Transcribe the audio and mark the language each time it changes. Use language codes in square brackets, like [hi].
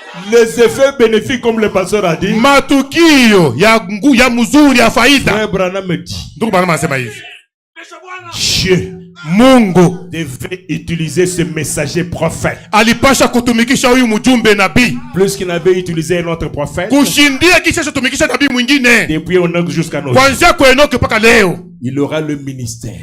[fr] Les effets bénéfiques, comme le pasteur a dit, [sw] matukio ya mzuri ya faida. [fr] Frère Branham me dit, [sw] ndugu Branham anasema hivi, [fr] Dieu, [sw] Mungu [fr] devait utiliser ce messager prophète. [sw] Alipasha kutumikisha huyu mjumbe nabii [fr] Plus qu'il n'avait utilisé un autre prophète. [sw] Kushindia kisha kutumikisha nabii mwingine. [fr] Depuis Enoch jusqu'à nos jours. [sw] Kuanzia kwa Enoch mpaka leo. [fr] Il aura le ministère.